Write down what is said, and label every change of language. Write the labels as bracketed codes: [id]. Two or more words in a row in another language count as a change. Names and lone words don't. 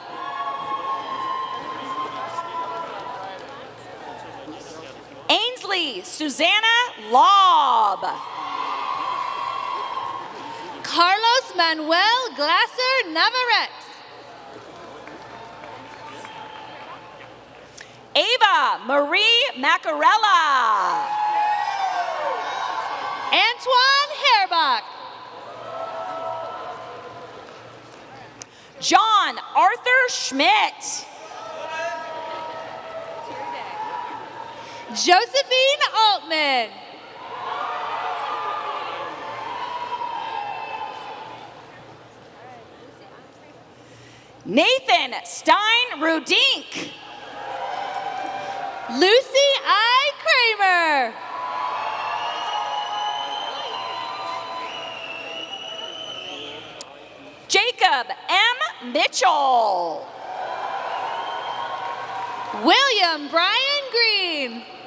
[en] Ainsley Susanna Lobb. Carlos Manuel Glasser Navarrete. Ava Marie Macarella. Antoine Herbach. John Arthur Schmidt. Josephine Altman. Nathan Stein Rudink. Lucy I. Kramer. Jacob M. Mitchell. William Brian Green.